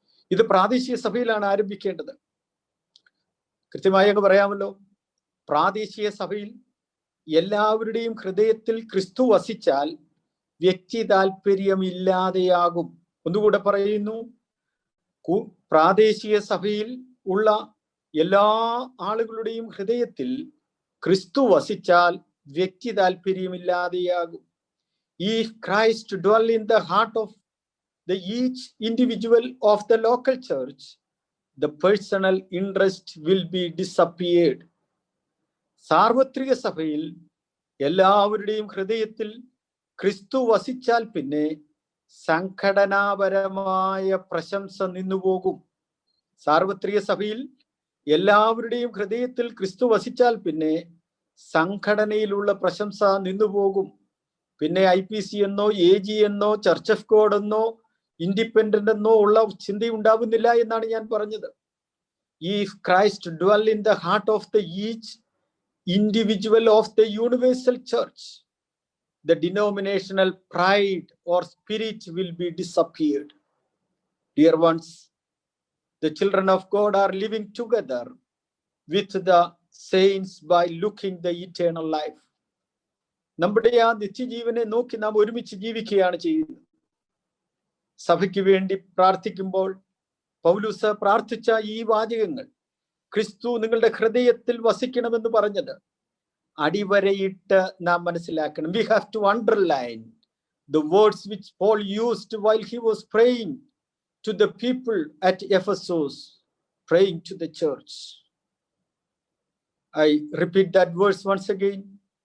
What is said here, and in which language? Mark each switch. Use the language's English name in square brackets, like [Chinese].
[Malayalam] ഇത് പ്രാദേശിക സഭയിലാണ് ആരംഭിക്കേണ്ടത്. കൃത്യമായി അങ്ങ് പറയാമല്ലോ, പ്രാദേശിക സഭയിൽ എല്ലാവരുടെയും ഹൃദയത്തിൽ ക്രിസ്തു വസിച്ചാൽ വ്യക്തി താല്പര്യമില്ലാതെയാകും. ഒന്നുകൂടെ പറയുന്നു, പ്രാദേശിക സഭയിൽ ഉള്ള എല്ലാ ആളുകളുടെയും ഹൃദയത്തിൽ ക്രിസ്തു വസിച്ചാൽ വ്യക്തി താല്പര്യമില്ലാതെയാകും. [English] If Christ dwell in the heart of the each individual of the local church, the personal interest will be disappeared. [Malayalam] സാർവത്രിക സഭയിൽ എല്ലാവരുടെയും ഹൃദയത്തിൽ ക്രിസ്തു വസിച്ചാൽ പിന്നെ സംഘടനാപരമായ പ്രശംസ നിന്നുപോകും. സാർവത്രിക സഭയിൽ എല്ലാവരുടെയും ഹൃദയത്തിൽ ക്രിസ്തു വസിച്ചാൽ പിന്നെ സംഘടനയിലുള്ള പ്രശംസ നിന്നുപോകും. പിന്നെ IPC എന്നോ AG എന്നോ ചർച്ച് ഓഫ് ഗോഡ് എന്നോ ഇൻഡിപെൻഡന്റ് എന്നോ ഉള്ള ചിന്തയുണ്ടാവുന്നില്ല എന്നാണ് ഞാൻ പറഞ്ഞത്. [English] If Christ dwell in the heart of the each individual of the universal church, the denominational pride or spirit will be disappeared. Dear ones, the children of God are living together with the saints by looking the eternal life. [Malayalam] നമ്മുടെ ആ നിത്യജീവനെ നോക്കി നാം ഒരുമിച്ച് ജീവിക്കുകയാണ് ചെയ്യുന്നത്. സഭയ്ക്ക് വേണ്ടി പ്രാർത്ഥിക്കുമ്പോൾ പൗലോസ് പ്രാർത്ഥിച്ച ഈ വാചകങ്ങൾ, ക്രിസ്തു നിങ്ങളുടെ ഹൃദയത്തിൽ വസിക്കണമെന്ന് പറഞ്ഞത് അടിവരയിട്ട് നാം മനസ്സിലാക്കണം. [English] We have to underline the words which Paul used while he was praying to the people at Ephesus, praying to the church. I repeat that verse once again.